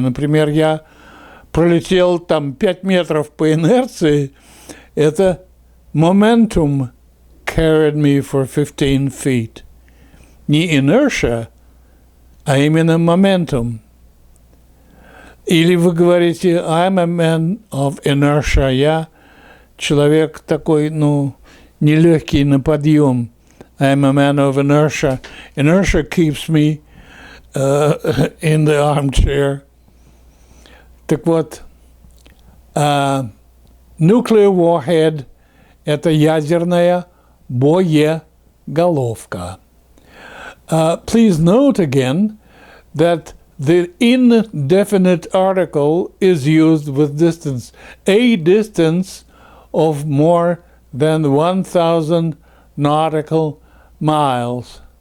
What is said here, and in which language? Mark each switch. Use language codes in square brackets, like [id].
[ru] Например, я пролетел там 5 метров по инерции, это [en] momentum carried me for 15 feet. [ru] Не inertia, а именно momentum. Или вы говорите, [en] I'm a man of inertia, [ru] я человек такой, нелегкий на подъем. [en] I'm a man of inertia. Inertia keeps me in the armchair. [ru] Так вот, nuclear warhead – это ядерная боеголовка. [en] Please note again that the indefinite article is used with distance, a distance of more than 1,000 nautical miles.